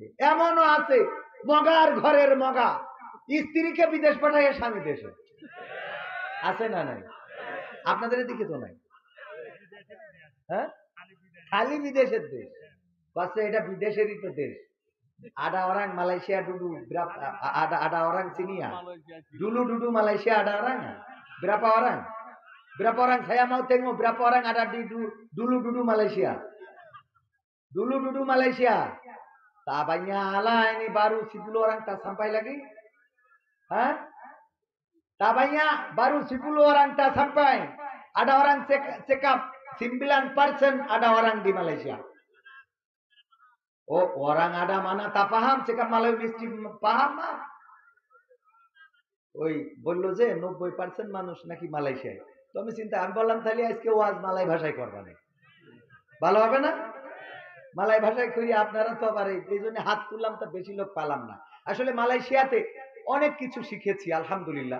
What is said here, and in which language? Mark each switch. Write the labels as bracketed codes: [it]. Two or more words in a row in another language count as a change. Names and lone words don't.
[bn] এমনও আছে মগার ঘরের মগা স্ত্রীকে বিদেশ পাঠায়, স্বামী দেশে। আছে না নাই? আপনাদের দিকে তো নাই। হ্যাঁ, খালি বিদেশের দেশ। কাছে এটা বিদেশেরই তো দেশ। [ms] আডা orang Malaysia dulu berapa? Ada orang sini ya? Dulu Malaysia ada orang ya? Berapa orang? Berapa orang? Saya mau tengok berapa orang ada di dulu Malaysia. Dulu Malaysia. Tak banyak lah, ini baru 10 orang tak sampai lagi. Hah? Tak banyak, baru 10 orang tak sampai. Ada orang cakap 9% ada orang di Malaysia. Oh, orang ada mana tak paham, cakap Melayu mesti paham না। [bn] ওই বললো যে 90% মানুষ নাকি মালয়েশিয়ায়। তো আমি আমি বললাম তাহলে আজকে ওয়াজ মালয় ভাষায় করবা না, ভালো হবে না? মালয় ভাষায় করি আপনারা তো আবার এই জন্য হাত তুললাম, তা বেশি লোক পালাম না। আসলে মালয়েশিয়াতে অনেক কিছু শিখেছি আলহামদুলিল্লাহ।